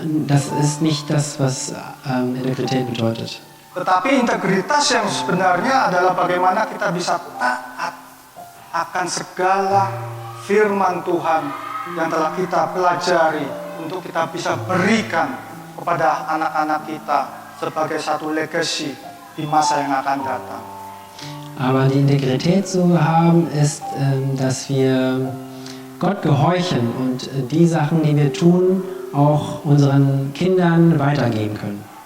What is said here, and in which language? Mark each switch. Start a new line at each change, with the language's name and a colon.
German: Das ist nicht das, was Integrität bedeutet.
Indonesian: Tetapi integritas yang sebenarnya adalah bagaimana kita bisa taat akan segala firman Tuhan yang telah kita pelajari untuk kita bisa berikan kepada anak-anak kita sebagai satu legacy di masa yang akan datang.
German: Aber die Integrität zu haben, ist, dass wir Gott gehorchen und die Sachen, die wir tun, auch unseren Kindern weitergeben können.